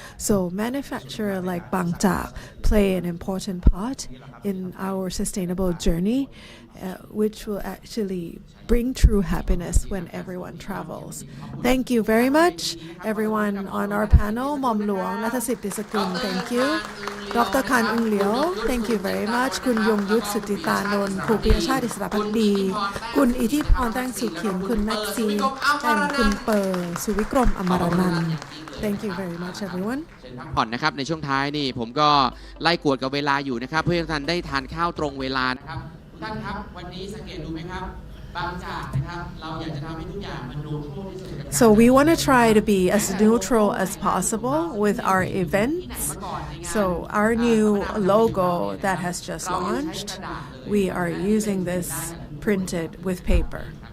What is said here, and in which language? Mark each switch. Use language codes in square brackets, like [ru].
[en] So manufacturer like Bangchak play an important part in our sustainable journey, which will actually bring true happiness when everyone travels. Thank you very much, everyone on our panel. Mom Luong Natasit Disakun, thank you. Dr. Kan Ung Liu, thank you very much. Kun Yong Yut Sutita, [th] การนนท์ครูปิยชาติอิสระภักดีคุณอิทธิพรแต้งสุขินคุณแม็กซีและคุณเปอร์สุวิกรมอมรนันท์ [en] Thank you very much everyone [th] ผ่อนนะครับในช่วงท้ายนี่ผมก็ไล่กวดกับเวลาอยู่นะครับเพื่อให้ท่านได้ทานข้าวตรงเวลานะครับทุกท่านครับวันนี้สังเกตดูไหมครับบางจากนะครับเราอยากจะทำให้ทุกอย่างมันดูครบที่สุด [en] So we want to try to be as neutral as possible with our events. So our new logo that has just launched, we are using this printed with paper.